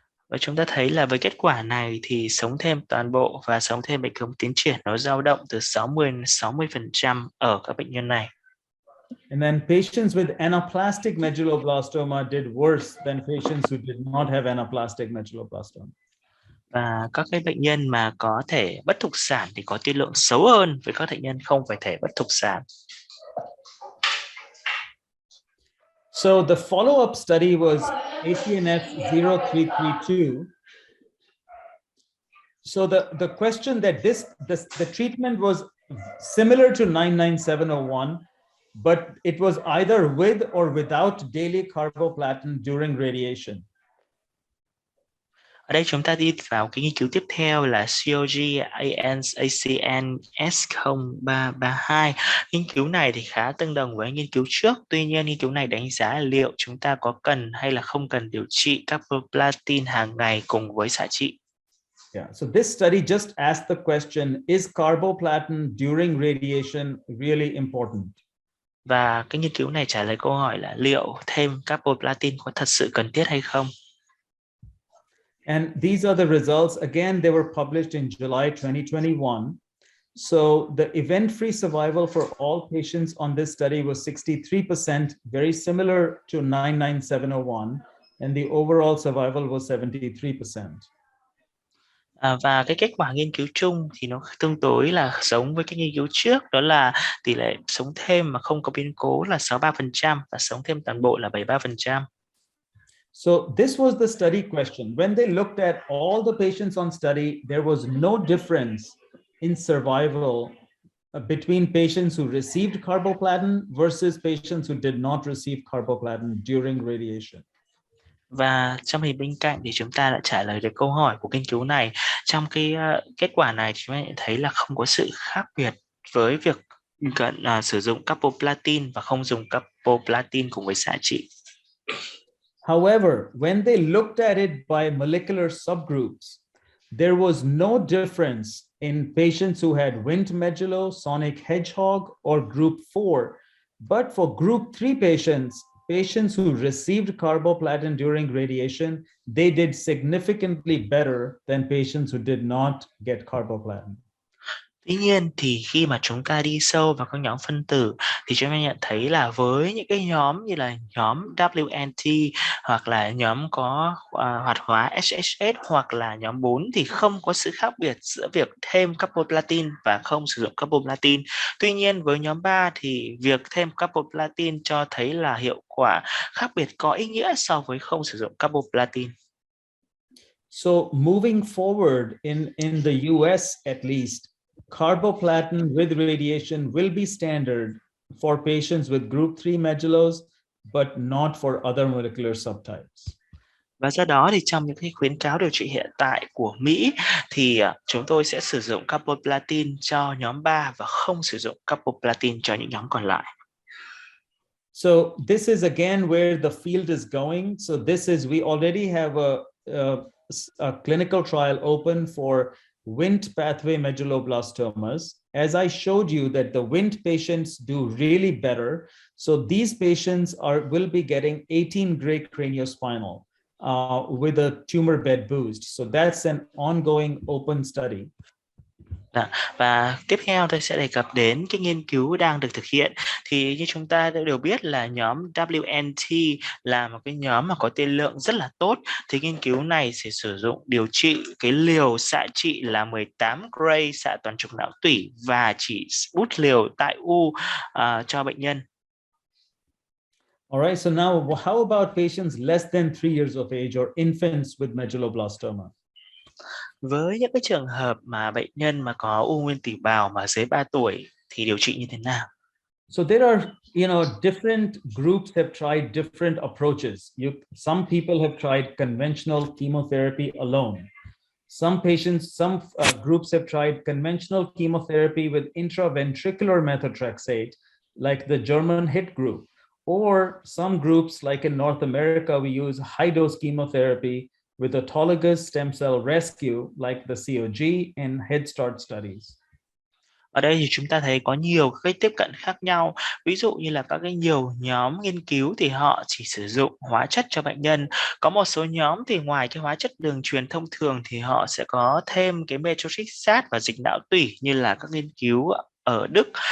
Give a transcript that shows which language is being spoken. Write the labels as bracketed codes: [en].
[vi] Và chúng ta thấy là với kết quả này thì sống thêm toàn bộ và sống thêm bệnh không tiến triển nó dao động từ 60 đến 60% ở các bệnh nhân này. [en] And then patients with anaplastic medulloblastoma did worse than patients who did not have anaplastic medulloblastoma. [vi] Và các cái bệnh nhân mà có thể bất thục sản thì có tiên lượng xấu hơn với các bệnh nhân không phải thể bất thục sản. [en] So the follow-up study was ATNF 0332. So the question that the treatment was similar to 99701, but it was either with or without daily carboplatin during radiation. [vi] Ở đây chúng ta đi vào cái nghiên cứu tiếp theo là COG ACNS0332. Nghiên cứu này thì khá tương đồng với nghiên cứu trước. Tuy nhiên nghiên cứu này đánh giá liệu chúng ta có cần hay là không cần điều trị carboplatin hàng ngày cùng với xạ trị. [en] Yeah, so this study just asked the question, is carboplatin during radiation really important? [vi] Và cái nghiên cứu này trả lời câu hỏi là liệu thêm carboplatin có thật sự cần thiết hay không? [en] And these are the results. Again, they were published in July 2021. So the event-free survival for all patients on this study was 63%, very similar to 99701, and the overall survival was 73%. [vi] Và cái kết quả nghiên cứu chung thì nó tương đối là giống với cái nghiên cứu trước, đó là tỷ lệ sống thêm mà không có biến cố là 63% và sống thêm toàn bộ là 73%. [en] So this was the study question. When they looked at all the patients on study, there was no difference in survival between patients who received carboplatin versus patients who did not receive carboplatin during radiation. [vi] Và trong hình bên cạnh thì chúng ta đã trả lời được câu hỏi của nghiên cứu này. Trong cái kết quả này chúng ta thấy là không có sự khác biệt với việc sử dụng carboplatin và không dùng carboplatin cùng với xạ trị. [en] However, when they looked at it by molecular subgroups, there was no difference in patients who had Wnt medullo, sonic hedgehog, or group 4. But for group 3 patients who received carboplatin during radiation, they did significantly better than patients who did not get carboplatin. [vi] Tuy nhiên thì khi mà chúng ta đi sâu vào các nhóm phân tử thì chúng ta nhận thấy là với những cái nhóm như là nhóm WNT hoặc là nhóm có hoạt hóa SHS hoặc là nhóm 4 thì không có sự khác biệt giữa việc thêm carboplatin và không sử dụng carboplatin. Tuy nhiên với nhóm 3 thì việc thêm carboplatin cho thấy là hiệu quả khác biệt có ý nghĩa so với không sử dụng carboplatin. [en] So moving forward in the US at least, carboplatin with radiation will be standard for patients with group 3 medullos, but not for other molecular subtypes. [vi] Và do đó thì trong những cái khuyến cáo điều trị hiện tại của Mỹ thì chúng tôi sẽ sử dụng carboplatin cho nhóm 3 và không sử dụng carboplatin cho những nhóm còn lại. [en] So this is again where the field is going. So this is, we already have a clinical trial open for Wnt pathway medulloblastomas. As I showed you that the Wnt patients do really better. So these patients will be getting 18 gray craniospinal with a tumor bed boost. So that's an ongoing open study. [vi] Và tiếp theo tôi sẽ đề cập đến cái nghiên cứu đang được thực hiện. Thì như chúng ta đều biết là nhóm WNT là một cái nhóm mà có tiên lượng rất là tốt. Thì nghiên cứu này sẽ sử dụng điều trị cái liều xạ trị là 18 gray xạ toàn trục não tủy và chỉ bút liều tại u cho bệnh nhân. [en] All right, so now how about patients less than 3 years of age or infants with medulloblastoma? [vi] Với những cái trường hợp mà bệnh nhân mà có u nguyên tủy bào mà dưới 3 tuổi thì điều trị như thế nào? [en] So there are, different groups have tried different approaches. Some people have tried conventional chemotherapy alone. Some groups have tried conventional chemotherapy with intraventricular methotrexate, like the German HIT group. Or some groups, like in North America, we use high-dose chemotherapy with autologous stem cell rescue, like the COG and Head Start studies. [vi] Ở đây thì chúng ta thấy có nhiều cách tiếp cận khác nhau. Ví dụ như là các cái nhiều nhóm nghiên cứu thì họ chỉ sử dụng hóa chất cho bệnh nhân. Có một số nhóm thì ngoài cái hóa chất đường truyền thông thường thì họ sẽ có thêm cái methotrexate và dịch não tủy như là các nghiên cứu ở Đức.